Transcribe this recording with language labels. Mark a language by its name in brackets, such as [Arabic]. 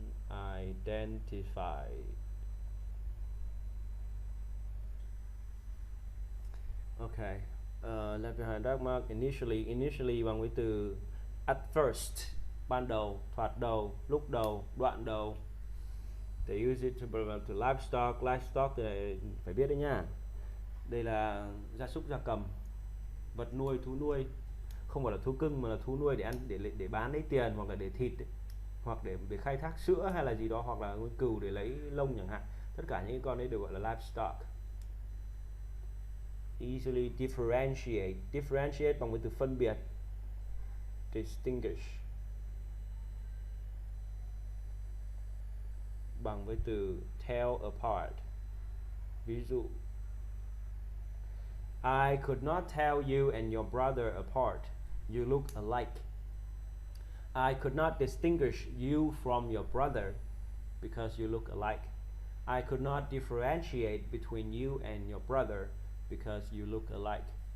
[English] Unidentified. Okay. Left behind dark mark. [Vietnamese] Initially bằng với từ [English] at first, [Vietnamese] ban đầu, thoạt đầu, lúc đầu, đoạn đầu. [English] They use it to refer to livestock. [Vietnamese] Livestock thì phải biết đấy nha. Đây là gia súc gia cầm, vật nuôi, thú nuôi. Không phải là thú cưng mà là thú nuôi để ăn, để bán lấy tiền, hoặc là để thịt ấy, hoặc để khai thác sữa hay là gì đó, hoặc là nuôi cừu để lấy lông chẳng hạn. Tất cả những con đấy đều gọi là livestock. [English] Easily differentiate. [Vietnamese] Differentiate bằng với từ phân biệt. Distinguish bằng với từ [English] tell apart. [Vietnamese] Ví dụ, [English] I could not tell you and your brother apart. You look alike. I could not distinguish you from your brother because you look alike. I could not differentiate between you and your brother because you look alike.